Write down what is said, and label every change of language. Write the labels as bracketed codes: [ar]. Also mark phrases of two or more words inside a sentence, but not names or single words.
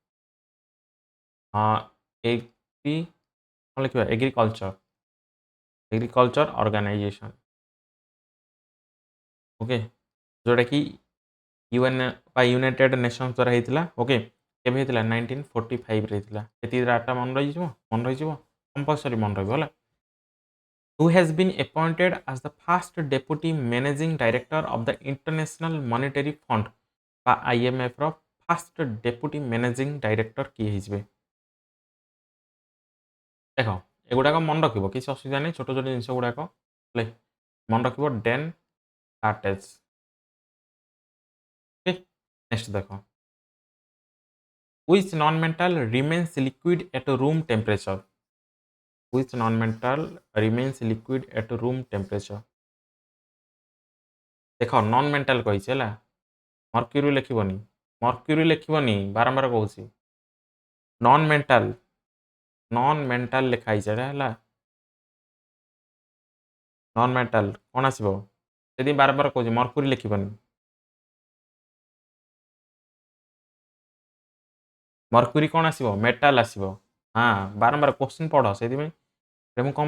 [or] ଏଗ୍ରି କ'ଣ ଲେଖିବା [en] agriculture organisation [or] ଓକେ ଯେଉଁଟାକି UN ବା ୟୁନାଇଟେଡ୍ ନେସନ୍ସ ଦ୍ୱାରା ହେଇଥିଲା ଓକେ କେବେ ହେଇଥିଲା 1945ରେ ହେଇଥିଲା ଏତିକି ଡାଟା ମନେ ରହିଯିବ କମ୍ପଲସରି ମନେ ରହିବ ହେଲା [en] who has been appointed as the first deputy managing director of the International Monetary Fund [or] বা IMF ର [en] first deputy managing director [or] କିଏ ହେଇଯିବେ ଦେଖ ଏଗୁଡ଼ାକ ମନେ ରଖିବ କିଛି ଅସୁବିଧା ନାହିଁ ଛୋଟ ଛୋଟ ଜିନିଷ ଗୁଡ଼ାକ ହେଲେ ମନେ ରଖିବ ଡେନ୍ କାର୍ଟେଜ୍ [en] okay next [or] ଦେଖ [en] which non-metal remains liquid at room temperature which non-metal remains liquid at room temperature [or] ଦେଖ [en] non metal [or] କହିଛି ହେଲା ମର୍କ୍ୟୁରୀ ଲେଖିବନି ବାରମ୍ବାର କହୁଛି [en] non metal [or] ଲେଖା ହେଇଛି ହେଲା [en] non metal [or] କ'ଣ ଆସିବ ଯଦି ବାରମ୍ବାର କହୁଛି ମର୍କ୍ୟୁରୀ ଲେଖିବନି ମର୍କ୍ୟୁରୀ କ'ଣ ଆସିବ ମେଟାଲ ଆସିବ ହଁ ବାରମ୍ବାର କୋଶ୍ଚିନ୍ ପଢ଼ ସେଇଥିପାଇଁ ମୁଁ